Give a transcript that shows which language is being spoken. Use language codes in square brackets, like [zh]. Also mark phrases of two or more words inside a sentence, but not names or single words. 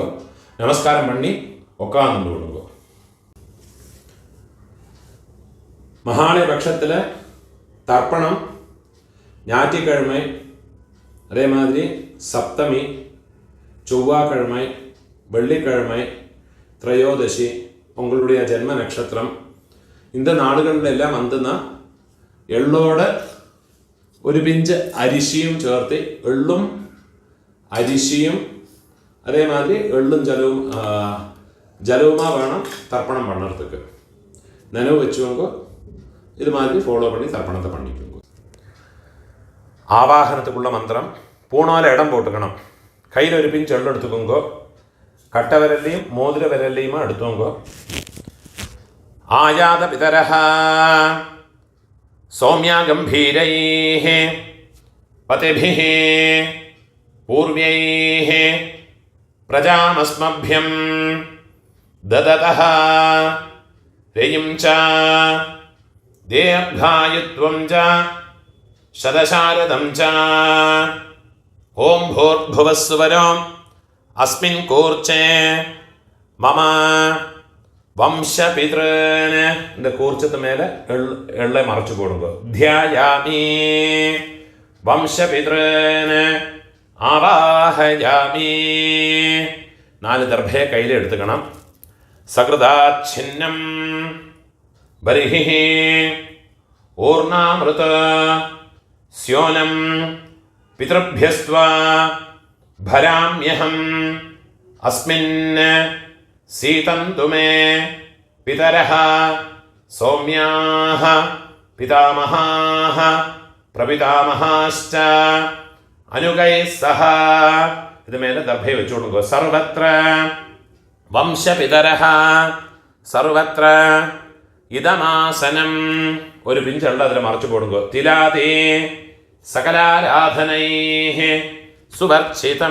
[ta] நமஸ்காரம் பண்ணி உட்கார்ந்து விடுங்கோ. மகாலய பட்சத்தில் தர்ப்பணம் ஞாயிற்றுக்கிழமை, அதே மாதிரி சப்தமி, செவ்வாய்க்கிழமை, வெள்ளிக்கிழமை, திரையோதசி, உங்களுடைய ஜென்ம நட்சத்திரம் இந்த [ml] നാളുകളിലെല്ലാം വന്നുന്ന എള്ളോട് ഒരു പിഞ്ച് അരിശിയും ചേർത്ത് എള്ളും അരിശിയും അതേമാതിരി എള്ളും ജലവുമാ വേണം [ta] தர்ப்பணம் பண்ணுறதுக்கு. நினைவு வச்சுக்கோங்க. இது மாதிரி ஃபாலோ பண்ணி தர்ப்பணத்தை பண்ணிக்கோங்க. ஆவாகனத்துக்குள்ள மந்திரம் பூணால இடம் போட்டுக்கணும். கையில் ஒரு பிஞ்சு எள்ளு எடுத்துக்கோங்க. கட்ட விரல்லையும் மோதிர விரல்லையுமா எடுத்துக்கோங்க. [sa] आयात पितरः सौम्याः गम्भीरैः पथिभिः पूर्व्यैः प्रजामस्मभ्यं ददतः रयिं च दीर्घायुत्वं च शतशारदं च ॐ भूर्भुवस्सुवरो अस्मिन् कूर्चे मम വംശപിതൃൻ. [ml] இந்த കൂർച്ചത്ത് മേലെ എള്ളെ മറച്ചു കൊടുക്കുക. [sa] ധ്യായാമി വംശപിതൃൻ ആവാഹയാമി. [ml] 4 ദർഭയെ കയ്യിലെടുത്തുക്കണം. [sa] സകൃതാച്ഛിന്നം ബർഹിഃ ഊർണാമൃത സ്യോനം പിതൃഭ്യസ്ത്വാ ഭരാമ്യഹം അസ്മിൻ सीतन्तु मे पितरः सौम्याः पितामहाः प्रपितामहाश्च अनुगैः सह. [ml] ഇത് മേലെ ദർഭയെ വെച്ചു കൊടുക്കുക. [sa] സർവത്ര വംശപിതരഃ സർവത്ര ഇദമാസനം. [ml] ഒരു പിഞ്ചുള്ള അതിൽ മറച്ചു കൊടുക്കുക. [sa] തിലാതേ സകലാരാധനൈഃ സുവർച്ചിതം.